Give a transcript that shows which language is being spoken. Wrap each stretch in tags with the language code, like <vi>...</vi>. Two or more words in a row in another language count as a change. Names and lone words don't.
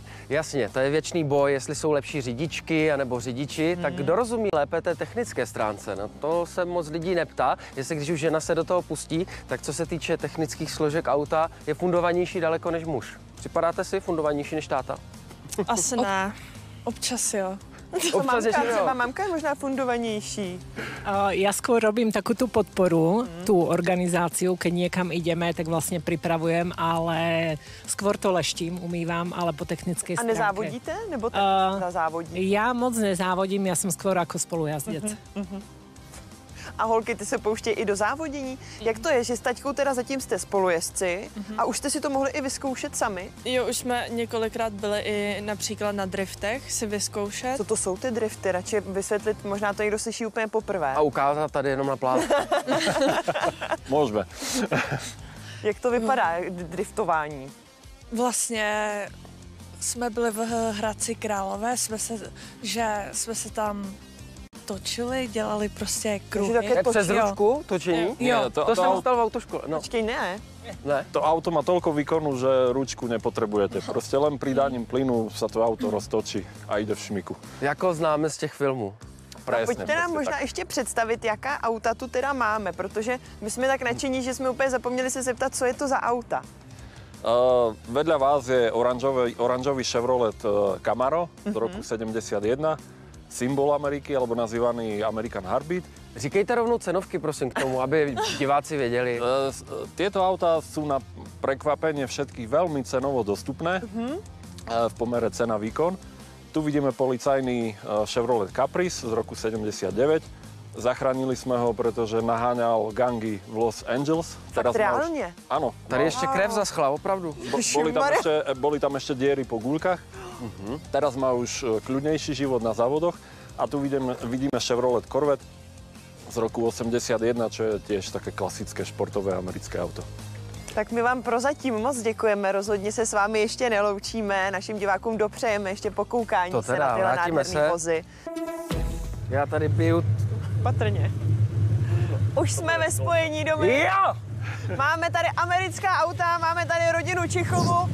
<cs>Jasně, to je věčný boj, jestli jsou lepší řidičky anebo řidiči, tak kdo rozumí lépe té technické stránce? No, to se moc lidí neptá, jestli když už žena se do toho pustí, tak co se týče technických složek auta, je fundovanější daleko než muž. Připadáte si fundovanější než táta? Asi ne. Občas jo. Třeba mamka je možná fundovanější.</cs> <sk>Ja skôr robím takú tú podporu, tú organizáciu, keď niekam ideme, tak vlastne pripravujem, ale skôr to leštím, umývam, ale po technickej</sk> <cs>A</cs> <sk>stránke.</sk> <cs>nezávodíte? Nebo tak závodí?</cs> <sk>Ja moc nezávodím, ja som skôr ako spolujazdec.</sk> <cs>A holky, ty se pouštějí i do závodění. Jak to je, že s taťkou teda zatím jste spolujezdci a už jste si to mohli i vyzkoušet sami? Jo, už jsme několikrát byli i například na driftech si vyzkoušet. Co to jsou ty drifty? Radši vysvětlit, možná to někdo slyší úplně poprvé. A ukázat tady jenom na plánu.</cs> <sk>Môžeme.</sk> <cs>Jak to vypadá, driftování? Vlastně jsme byli v Hradci Králové, jsme se tam točili, dělali prostě Takže kruhy. také Přes točí, jo. ručku točení? Jo. To jsem dostal v autoškole. No, Počkej, ne. ne.</cs> <sk>To auto má toľko výkonu, že ručku nepotrebujete. Proste len pridaním plynu sa to auto roztočí a ide v šmiku.</sk> <cs>Jako známe z těch filmů.</cs> <sk>Presne,</sk> <cs>Pojďte nám</cs> <sk>presne</sk> <cs>možná</cs> <sk>tak.</sk> <cs>ještě představit, jaká auta tu teda máme, protože my jsme tak nadšení, že jsme úplně zapomněli se zeptat, co je to za auta.</cs> <sk>Vedľa vás je oranžový Chevrolet Camaro z roku 71, symbol Ameriky, alebo nazývaný</sk> <en>American Heartbeat.</en> <cs>Říkejte rovnou cenovky, prosím, k tomu, aby diváci věděli.</cs> <sk>Tieto autá sú na prekvapenie všetkých veľmi cenovo dostupné v pomere cena-výkon. Tu vidíme policajný Chevrolet Caprice z roku 79.</sk> <cs>Zachránili jsme ho, protože naháňal gangy v Los Angeles. reálně?</cs> <sk>Áno.</sk> <cs>Tady ještě krev zaschla, opravdu.</cs> <sk>Boli tam ešte diery po guľkách. Teraz má už kľudnejší život na závodoch. A tu vidíme Chevrolet Corvette z roku 81, čo je tiež také klasické športové americké auto.</sk> <cs>Tak my vám prozatím moc děkujeme, rozhodně se s vámi ještě neloučíme, našim divákům dopřejeme ještě pokoukání To se teda, na tyhle vrátíme nádherný se. vozy. Já tady piju... Patrně. Už jsme ve spojení, Dominik. Jo! Máme tady americká auta, máme tady rodinu Čichovu.</cs>